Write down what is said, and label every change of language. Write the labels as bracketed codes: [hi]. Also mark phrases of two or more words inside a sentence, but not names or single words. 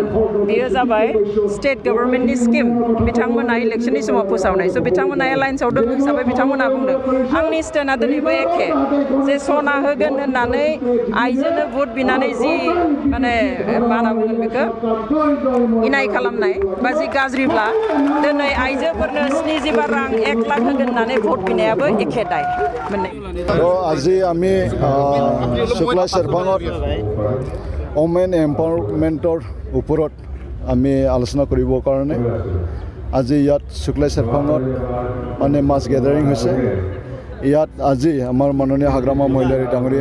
[brx] बेयो जाबाय [en] state governmentni scheme [brx] बिथांमोना इलेक्शननि समाव फोसावनाय स' बिथांमोना एलायन्सआव दं हिसाबै बिथांमोना बुंदों आंनि स्टेन्डआ दिनैबो एखे जे सना होगोन होननानै आइजोनो भट बिनानै जि माने मा होनना बुंगोन बेखौ इनाय खालामनाय बा जि गाज्रिब्ला दिनै आइजोफोरनो 70 रां 1 होगोन होननानै भट बिनायाबो एखे दाय मोननै [as] আজি আমি শুক্লা চেৰপাঙত [en] women empowermentৰ [as] ওপৰত আমি আলোচনা কৰিবৰ কাৰণে আজি ইয়াত শুক্লা চেৰপাঙত মানে [en] mass gathering [as] হৈছে ইয়াত আজি আমাৰ মাননীয় হাগ্ৰামা মহিলাৰী ডাঙৰীয়া